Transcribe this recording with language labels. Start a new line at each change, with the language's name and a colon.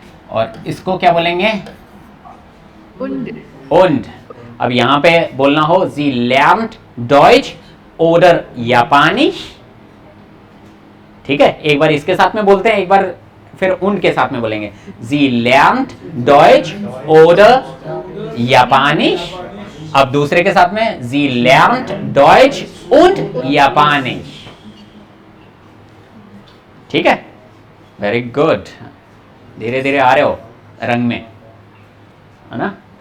Hindi: और इसको क्या बोलेंगे?
German: Und. Und।
Hindi: अब यहाँ पे बोलना हो
German: Sie lernt Deutsch oder Japanisch,
Hindi: ठीक है। एक बार इसके साथ में बोलते हैं, एक बार फिर उन के साथ में बोलेंगे।
German: Sie lernt Deutsch oder Japanisch।
Hindi: अब दूसरे के साथ में
German: Sie lernt Deutsch und Japanisch,
Hindi: ठीक है।
English: very good,
Hindi: धीरे धीरे आ रहे हो रंग में, है ना?